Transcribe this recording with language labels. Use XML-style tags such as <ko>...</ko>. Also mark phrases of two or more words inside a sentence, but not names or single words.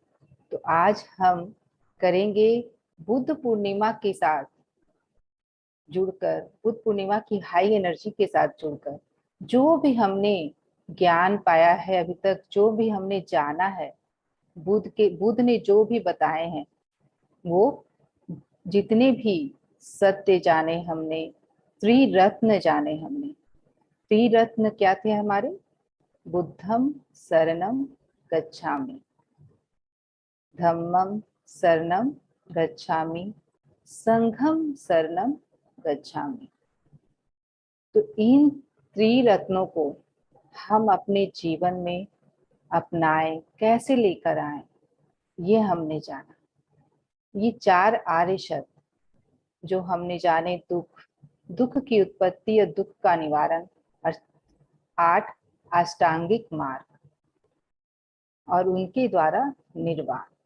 <hi>तो आज हम करेंगे बुद्ध पूर्णिमा के साथ जुड़कर, बुद्ध पूर्णिमा की</hi> <en>high energy</en> <hi>के साथ जुड़कर जो भी हमने ज्ञान पाया है अभी तक, जो भी हमने जाना है, बुद्ध ने जो भी बताए हैं, वो जितने भी सत्य जाने हमने, त्रिरत्न जाने हमने। त्रिरत्न क्या थे हमारे?</hi> <pi>बुद्धम शरणम गच्छामि, धम्मम शरणम गच्छामि, संघम शरणम गच्छामि।</pi> <hi>तो इन त्रिरत्नों को हम अपने जीवन में अपनाएं, कैसे लेकर आए, ये हमने जाना। ये 4 आर्य शब्द जो हमने जाने, दुख की उत्पत्ति और दुख का निवारण, और 8 अष्टांगिक मार्ग और उनके द्वारा निर्वाण।</hi>